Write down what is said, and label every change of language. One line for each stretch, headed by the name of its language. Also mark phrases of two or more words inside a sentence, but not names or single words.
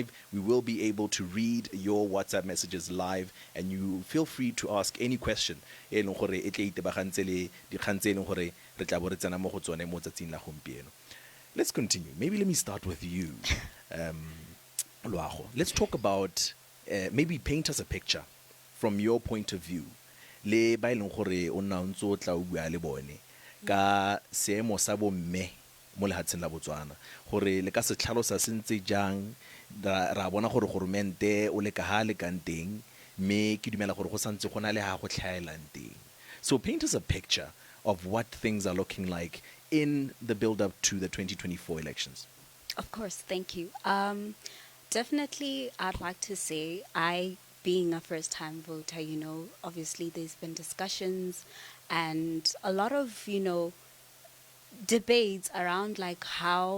English: We will be able to read your WhatsApp messages live, and you feel free to ask any question. Let's continue. Maybe let me start with you, Loago. Let's talk about, maybe paint us a picture from your point of view.
Tswana: Le ba ileng gore o nna o ntse o tla o bua le bone ka seemo sa bomme mo lehatsheng la Botswana, gore le ka se tlhalosa se ntse jang, ra bona gore goromente o le ka ha le kang teng, mme ke dumela gore go santse go na le ha go tlhaelang teng.
English: So paint us a picture of what things are looking like in the build-up to the 2024 elections. Of course, thank you. Definitely, I'd like to say, being a first-time voter, obviously there's been discussions and a lot of, debates around like how